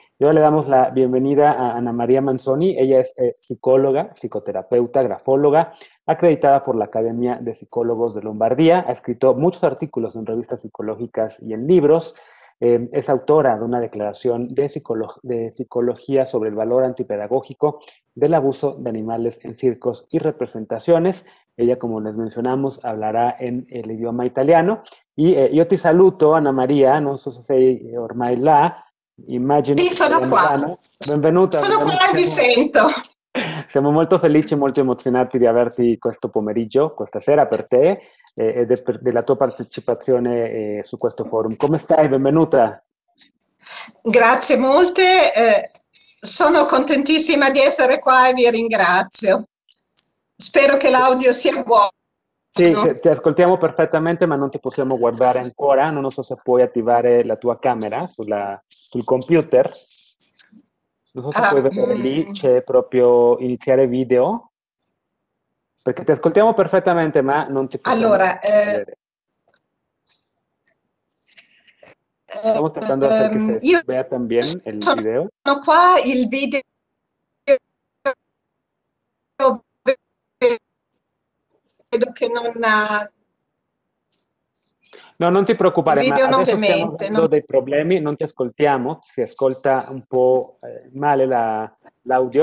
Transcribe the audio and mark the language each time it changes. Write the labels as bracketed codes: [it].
[es] Y ahora le damos la bienvenida a Ana María Manzoni. Ella es psicóloga, psicoterapeuta, grafóloga, acreditada por la Academia de Psicólogos de Lombardía. Ha escrito muchos artículos en revistas psicológicas y en libros. Es autora de una declaración de psicología sobre el valor antipedagógico del abuso de animales en circos y representaciones. Ella, como les mencionamos, hablará en el idioma italiano. [it] Y io ti saluto, Anna Maria, non so se sei ormai là, immagino. Sì, sono qua. Benvenuta. Sono qua, vi sento. Siamo molto felici e molto emozionati di averti questo pomeriggio, questa sera per te e della tua partecipazione su questo forum. Come stai? Benvenuta. Grazie molte, sono contentissima di essere qua e vi ringrazio. Spero che l'audio sia buono. Sì, ti ascoltiamo perfettamente, ma non ti possiamo guardare ancora. Non so se puoi attivare la tua camera sul computer. Non so se puoi vedere lì, c'è proprio iniziare video. Perché ti ascoltiamo perfettamente, ma non ti possiamo vedere. [es] Estamos tratando de hacer que se vea también el video. [it] Sono qua, il video vedo che non ha... No, non ti preoccupare, ma adesso stiamo avendo dei problemi, non ti ascoltiamo, si ascolta un po' male l'audio.